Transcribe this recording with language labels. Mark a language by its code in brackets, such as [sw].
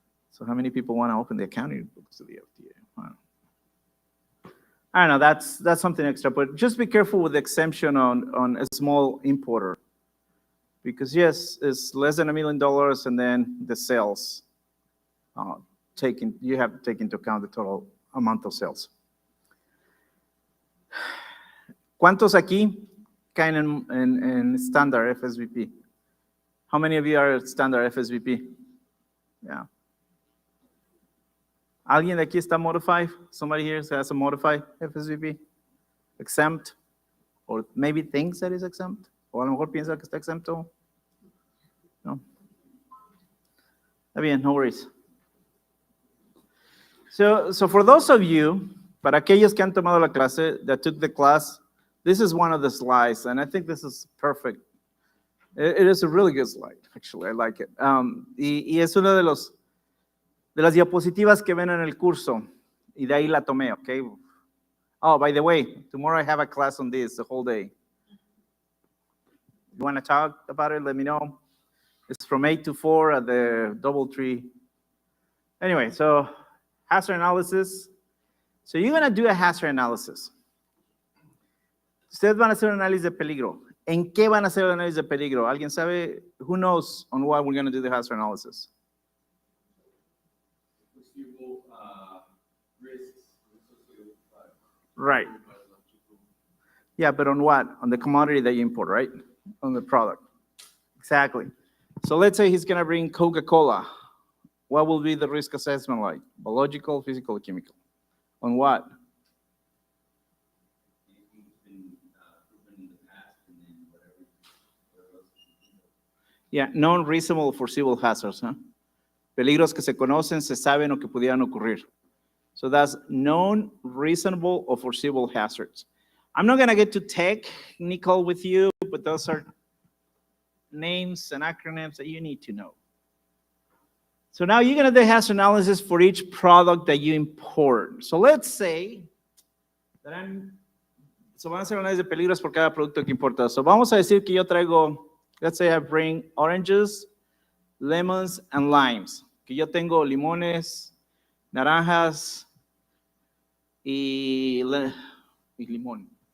[en] So how many people want to open the accounting books to the FDA? I don't know, that's something extra, but just be careful with the exemption on a small importer. Because yes, it's less than $1 million, and then the sales, you have to take into account the total amount of sales. [es] ¿Cuántos aquí caen en standard FSVP? [en] How many of you are standard FSVP? Yeah. [es] ¿Alguien de aquí está modified? [en] Somebody here has a modified FSVP? Exempt? Or maybe thinks that is exempt. [es] O a lo mejor piensa que está exento. No. Está bien, [en] no worries. So for those of you, [es] para aquellos que han tomado la clase, [en] that took the class, this is one of the slides, and I think this is perfect. It is a really good slide, actually. I like it. [es] Y es una de las diapositivas que ven en el curso, y de ahí la tomé, okay? [en] Oh, by the way, tomorrow I have a class on this the whole day. You want to talk about it? Let me know. It's from 8 to 4 at the DoubleTree. Anyway, so hazard analysis. So you're going to do a hazard analysis. [es] Ustedes van a hacer un análisis de peligro. ¿En qué van a hacer el análisis de peligro? ¿Alguien sabe? [en] Who knows on what we're going to do the hazard analysis? Right. Yeah, but on what? On the commodity that you import, right? On the product. Exactly. So let's say he's going to bring Coca-Cola. What will be the risk assessment like? Biological, physical, chemical? On what? Yeah, known, reasonable, foreseeable hazards. Huh? [es] Peligros que se conocen, se saben o que pudieran ocurrir. [en] So that's known, reasonable, or foreseeable hazards. I'm not going to get too technical with you, but those are names and acronyms that you need to know. So now you're going to do hazard analysis for each product that you import. So let's say that [es] so van a hacer análisis de peligros por cada producto que importa. [en] So [es] vamos a decir que yo traigo, [en] let's say I bring oranges, lemons, and limes. [es] Que yo tengo limones, naranjas y limón.